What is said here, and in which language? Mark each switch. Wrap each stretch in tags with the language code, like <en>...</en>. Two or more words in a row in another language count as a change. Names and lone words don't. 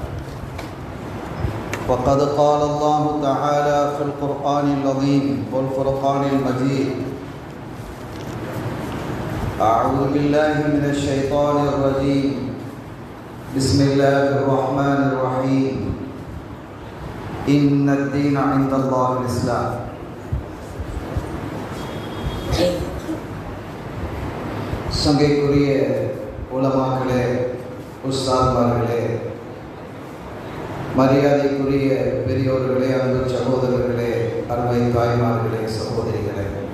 <ar>وقد قال الله تعالى في القرآن العظيم والفرقان المجيد: أعوذ بالله من الشيطان الرجيم، بسم الله الرحمن الرحيم، إن الدين عند الله الإسلام.</ar> <ta>சங்கைக்குரிய உலமாக்களே, உஸ்தாத்மார்களே, மரியாதைக்குரிய பெரியோர்களே, அன்பு சகோதரர்களே, அருமை தாய்மார்களே, சகோதரிகளே,</ta>